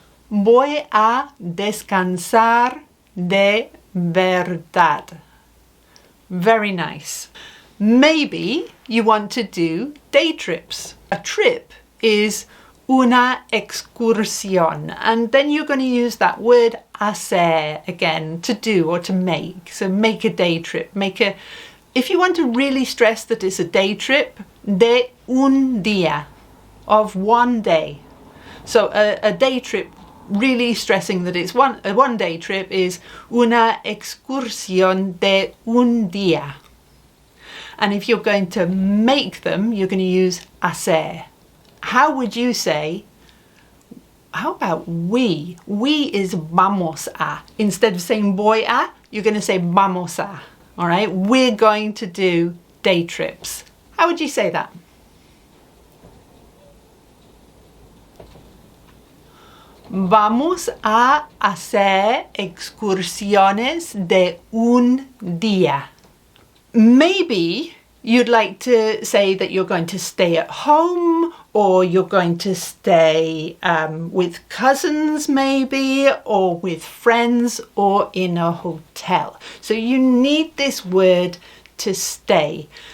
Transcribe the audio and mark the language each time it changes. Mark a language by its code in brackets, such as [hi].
[es] Voy a descansar de verdad. [en] Very nice. Maybe you want to do day trips. A trip is [es] una excursión, [en] and then you're going to use that word hacer again, to do or to make. So make a day trip. If you want to really stress that it's a day trip, [es] de un día, [en] of one day. So a day trip, really stressing that it's a one day trip, is [es] una excursión de un día. [en] And if you're going to make them, you're going to use hacer. How would you say, how about we? We is [es] vamos a. [en] Instead of saying [es] voy a, [en] you're going to say vamos a. All right, we're going to do day trips. How would you say that? [es] Vamos a hacer excursiones de un día. [en] Maybe you'd like to say that you're going to stay at home, or you're going to stay with cousins maybe, or with friends, or in a hotel. So you need this word to stay.